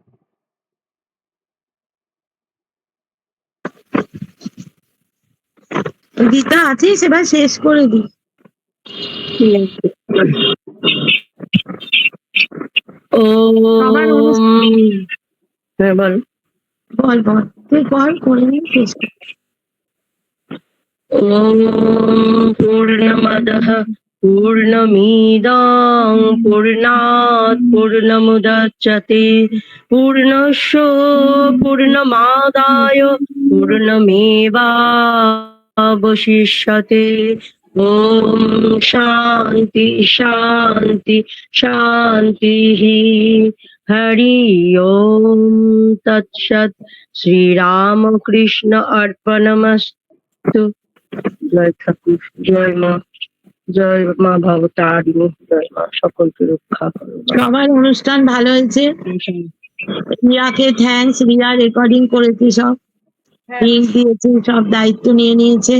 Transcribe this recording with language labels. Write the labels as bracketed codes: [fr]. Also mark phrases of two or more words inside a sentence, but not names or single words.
[bn] গীতা আছিস, এবার শেষ করে দি। সবার অনুষ্ঠান হ্যাঁ বল। বল বল, তুই করে নি, শেষ কর। [sa] ॐ पूर्णमदः पूर्णमिदं पूर्णात् पूर्णमुदच्यते पूर्णस्य पूर्णमादाय पूर्णमेवावशिष्यते। ॐ शान्ति शान्ति शान्तिः। हरि ओम तत्सत्। श्रीरामकृष्ण अर्पणमस्तु। [bn] জয় ঠাকুর, জয় মা, জয় মা ভবতারিণী, জয় মা সকলকে রক্ষা করো। সবার অনুষ্ঠান ভালো হয়েছে। রিয়াকে থ্যাঙ্কস, রিয়া রেকর্ডিং করেছে, সব লিঙ্ক দিয়েছে, সব দায়িত্ব নিয়ে নিয়েছে।